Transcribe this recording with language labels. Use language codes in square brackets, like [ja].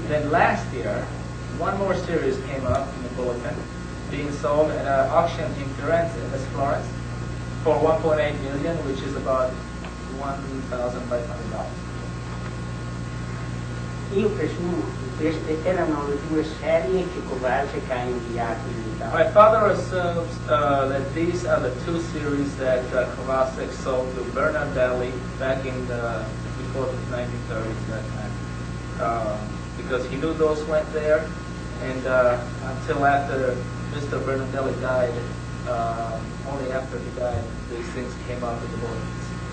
[en] Then last year, one more series came up in the bulletin, being sold at an auction in Firenze, that's Florence, for 1.8 million, which is about $1,500. [it] Io presumo che queste erano le 2 serie che Covasech ha inviato in Italia. [en] My father assumes that these are the 2 series that Covasech sold to Bernardelli back in before the 1930s, that time, because he knew those went there, and until after Mr. Bernardelli died, only after he died, these things came out of the bulletins.